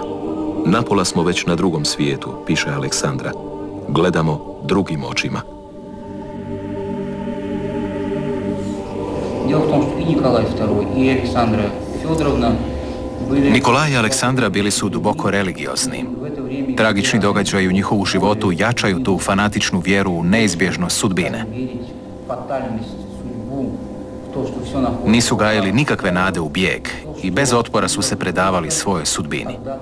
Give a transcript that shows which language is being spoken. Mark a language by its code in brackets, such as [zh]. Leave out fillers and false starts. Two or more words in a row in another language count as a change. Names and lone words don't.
[hr] Napola smo već na drugom svijetu, piše Aleksandra. Gledamo drugim očima. [ru] Дело в том, что и Николай II, и Александра Федоровна были... [hr] Nikolaj i Aleksandra bili su duboko religiozni. Tragični događaji u njihovu životu jačaju tu fanatičnu vjeru u neizbježnost sudbine. Nisu gajili nikakve nade u bijeg i bez otpora su se predavali svojoj sudbini.